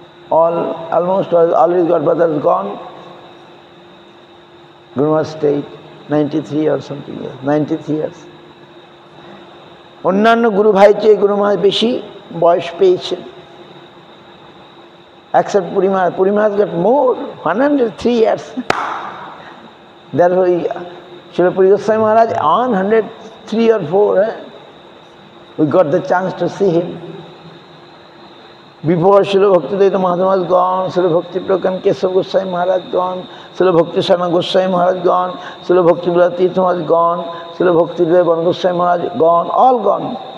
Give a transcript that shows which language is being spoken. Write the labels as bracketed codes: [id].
[en] Almost all his godbrothers gone. Guru Maharaj stayed 93 or something, 93 years. [bn] অন্যান্য গুরু ভাই চেয়ে গুরু মহারাজ বেশি বয়স পেয়েছেন। [en] Except Puri Maharaj got more, 103 years. Therefore, Srila Puri Goswami Maharaj on 103 or 4, we got the chance to see him. Before Srila Bhaktivedanta Maharaj was gone, Srila Bhakti Prakan Keshav Goswami Maharaj gone, Srila Bhakti Sarana Goswami Maharaj gone, Srila Bhakti Tirtha Maharaj gone, Srila Bhakti Devan Goswami Maharaj gone, all gone.